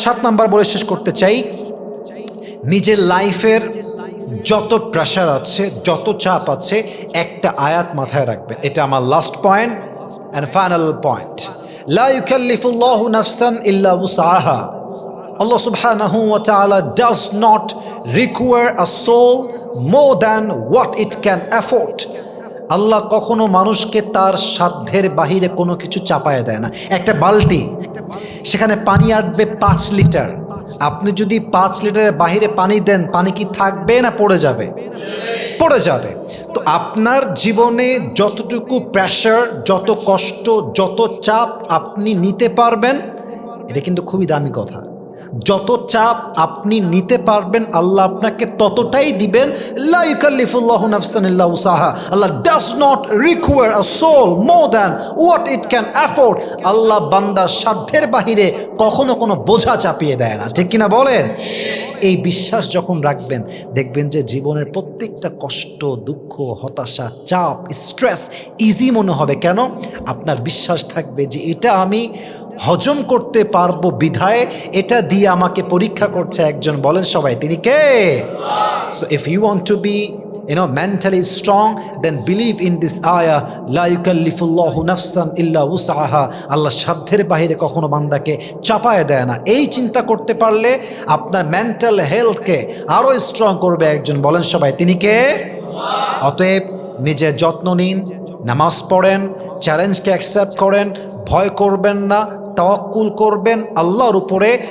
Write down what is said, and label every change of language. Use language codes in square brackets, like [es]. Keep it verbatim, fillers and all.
[bn] সাত নাম্বার বলে শেষ করতে চাই, নিজের লাইফের যত প্রেশার আছে, যত চাপ আছে, একটা আয়াত মাথায় রাখবেন। এটা আমার last point and final point. [ar] লা ইউকাল্লিফুল্লাহু নাফসান ইল্লা উসআহা। [en] Allah subhanahu wa ta'ala does not require a soul more than what it can afford. [bn] আল্লাহ কখনো মানুষকে তার সাধ্যের বাহিরে কোনো কিছু চাপায় দেয় না। একটা বালতি, সেখানে পানি আটবে পাঁচ লিটার। আপনি যদি পাঁচ লিটারের বাহিরে পানি দেন, পানি কি থাকবে না পড়ে যাবে? পড়ে যাবে। তো আপনার জীবনে যতটুকু প্রেশার, যত কষ্ট, যত চাপ আপনি নিতে পারবেন, এটা কিন্তু খুবই দামি কথা। যত চাপ আপনি নিতে পারবেন আল্লাহ আপনাকে ততটাই দিবেন। [ar] লা ইউকাল্লিফুল্লাহু নাফসান ইল্লা উসাহা। [en] Allah does not require a soul more than what it can afford. [bn] আল্লাহ বান্দার সাধ্যের বাহিরে কখনো কোনো বোঝা চাপিয়ে দেয় না, ঠিক কিনা বলেন? এই বিশ্বাস যখন রাখবেন, দেখবেন যে জীবনের প্রত্যেকটা কষ্ট, দুঃখ, হতাশা, চাপ, স্ট্রেস ইজি মনে হবে। কেন? আপনার বিশ্বাস থাকবে যে এটা আমি হজম করতে পারবো বিধায় এটা দিয়ে আমাকে পরীক্ষা করছে একজন। বলেন সবাই, তিনি কে? [en] so if you want to be you know mentally strong, then believe in this ayah, [ar] la yukallifullahu nafsan illa wus'aha. [bn] Allah সাধ্যের বাইরে কখনো বান্দাকে চাপায় দেয় না। এই চিন্তা করতে পারলে আপনার মেন্টাল হেলথকে আরও স্ট্রং করবে একজন। বলেন সবাই, তিনি কে? অতএব নিজের যত্ন নিন, নামাজ পড়েন, চ্যালেঞ্জকে অ্যাকসেপ্ট করেন, ভয় করবেন না, তাওয়াক্কুল করবেন আল্লাহর উপরে।